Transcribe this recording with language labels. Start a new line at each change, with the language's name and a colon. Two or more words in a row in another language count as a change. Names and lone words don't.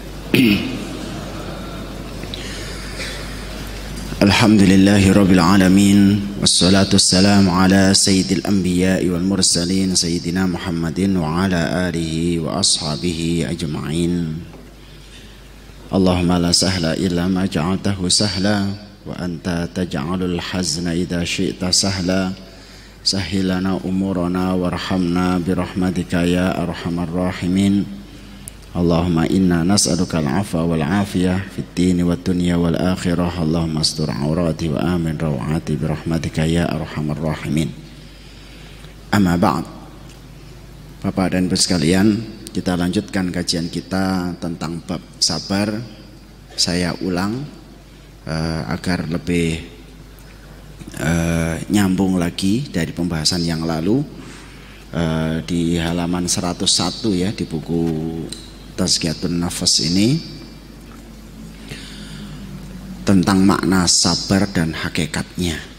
Arabic: الحمد لله رب العالمين. والصلاة والسلام على سيد الأنبياء والمرسلين سيدنا محمد وعلى آله وأصحابه أجمعين. اللهم لا سهل إلا ما جعلته سهلا وأنت تجعل الحزن إذا شئت سهلا. سهل لنا أمورنا وارحمنا برحمتك يا أرحم الراحمين. اللهم إنا نسألك العفو والعافية في الدين والدنيا والآخرة. اللهم استر عوراتي وآمن روعاتي برحمتك يا أرحم الراحمين. أما بعد.
Indonesian: Bapak dan Ibu sekalian, kita lanjutkan kajian kita tentang bab sabar. Saya ulang agar lebih nyambung lagi dari pembahasan yang lalu, di halaman 101 ya, di buku Tazkiyatun Nafas ini, tentang makna sabar dan hakikatnya.